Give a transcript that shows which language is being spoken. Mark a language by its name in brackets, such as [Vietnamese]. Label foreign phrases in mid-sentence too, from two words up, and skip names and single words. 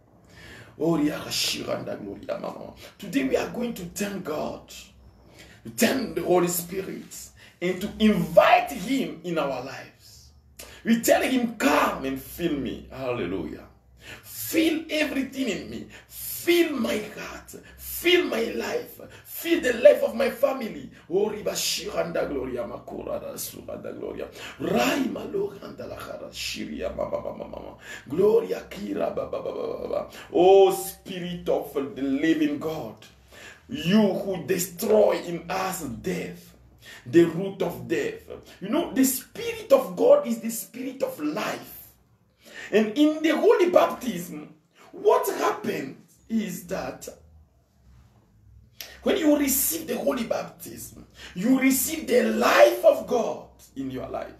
[English] Today we are going to thank God, to thank the Holy Spirit, and to invite him in our lives. We tell him, come and fill me. Hallelujah. Fill everything in me. Fill my heart. Fill my life. Fill the life of my family. Oh, riba shiranda gloria makura da suranda gloria. Raima loranda la khara shiria mama. Gloria kira baba. Oh, Spirit of the living God, you who destroy in us death, the root of death. You know, the Spirit of God is the Spirit of life. And in the Holy Baptism, what happens is that when you receive the Holy Baptism, you receive the life of God in your life.